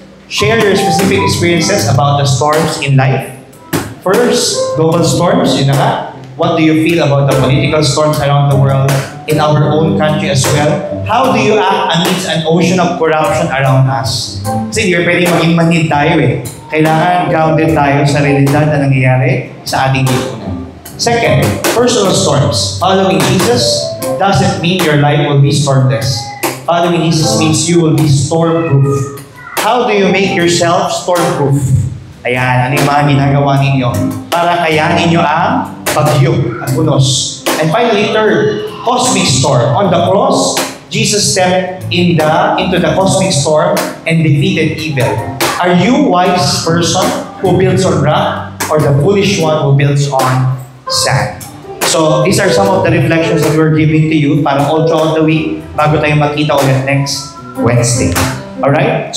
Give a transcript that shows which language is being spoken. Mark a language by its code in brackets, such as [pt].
[en] Share your specific experiences about the storms in life. First, global storms, [tl] yun na nga. [en] What do you feel about the political storms around the world, in our own country as well? How do you act amidst an ocean of corruption around us? [tl] Kasi hindi pwedeng maging manhid tayo eh. Kailangan grounded tayo sa realidad na nangyayari sa ating lipunan. [en] Second, personal storms. Following Jesus doesn't mean your life will be stormless. Following Jesus means you will be storm-proof. How do you make yourself storm-proof? [tl] Ayan, ano yung mga ginagawa ninyo para kayanin nyo ang bagyo at unos. [en] And finally, third, cosmic storm. On the cross, Jesus stepped into the cosmic storm and defeated evil. Are you wise person who builds on rock or the foolish one who builds on sand? So, these are some of the reflections that we're giving to you para all throughout the week [tl] bago tayo magkita ulit [en] next Wednesday. Alright?